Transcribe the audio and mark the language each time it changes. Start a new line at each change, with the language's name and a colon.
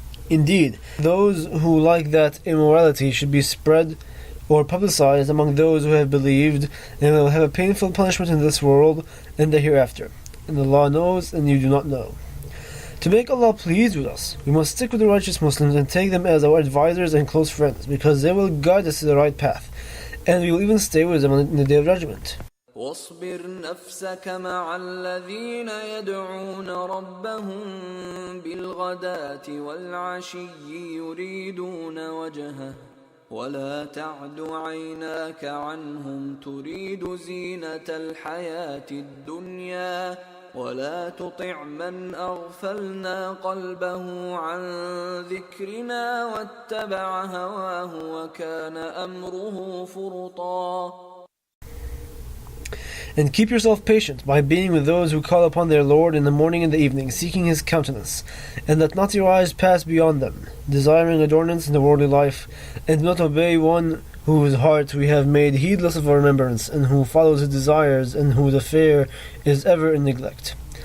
English: Indeed, those who like that immorality should be spread or publicized among those who have believed, and they will have a painful punishment in this world and the hereafter. And Allah knows, and you do not know. To make Allah pleased with us, we must stick with the righteous Muslims and take them as our advisors and close friends, because they will guide us to the right path, and we will even stay with them in the Day of Judgment.
Arabic: واصبر نفسك مع الذين يدعون ربهم بالغداة والعشي يريدون وجهه ولا تعد عيناك عنهم تريد زينة الحياة الدنيا ولا تطع من أغفلنا قلبه عن ذكرنا واتبع هواه وكان أمره فرطا.
English: And keep yourself patient by being with those who call upon their Lord in the morning and the evening, seeking His countenance, and let not your eyes pass beyond them, desiring adornments in the worldly life, and do not obey one whose heart we have made heedless of our remembrance, and who follows his desires, and whose affair is ever in neglect.